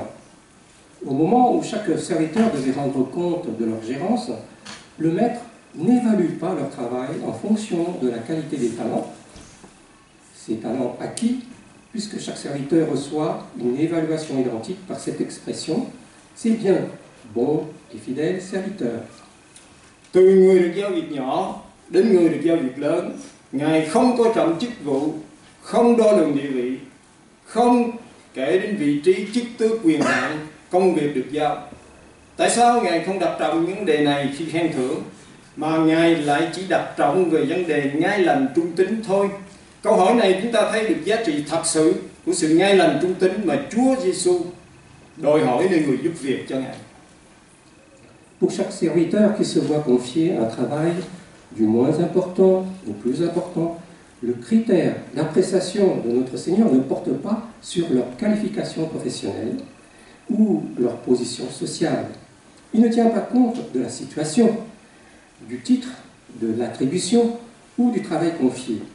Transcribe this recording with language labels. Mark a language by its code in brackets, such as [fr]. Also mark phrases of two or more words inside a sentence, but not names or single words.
[fr] Au moment où chaque serviteur devait rendre compte de leur gérance, le maître n'évalue pas leur travail en fonction de la qualité des talents. Ces talents acquis, puisque chaque serviteur reçoit une évaluation identique par cette expression, c'est bien bon et fidèle serviteur. [vi] Từ người được giao việc nhỏ đến người được giao việc lớn, Ngài không coi trọng chức vụ, không đo lường địa vị, không kể đến vị trí, chức tước, quyền hạn, công việc được giao. Tại sao Ngài không đặt trọng những vấn đề này khi khen thưởng, mà Ngài lại chỉ đặt trọng về vấn đề ngay lành trung tín thôi? Câu hỏi này chúng ta thấy được giá trị thật sự của sự ngay lành trung tín mà Chúa Giêsu đòi hỏi nơi người giúp việc cho Ngài. [fr] Pour chaque serviteur qui se voit confier un travail du moins important au plus important, le critère d'appréciation de notre Seigneur ne porte pas sur leur qualification professionnelle ou leur position sociale. Il ne tient pas compte de la situation, du titre, de l'attribution ou du travail confié.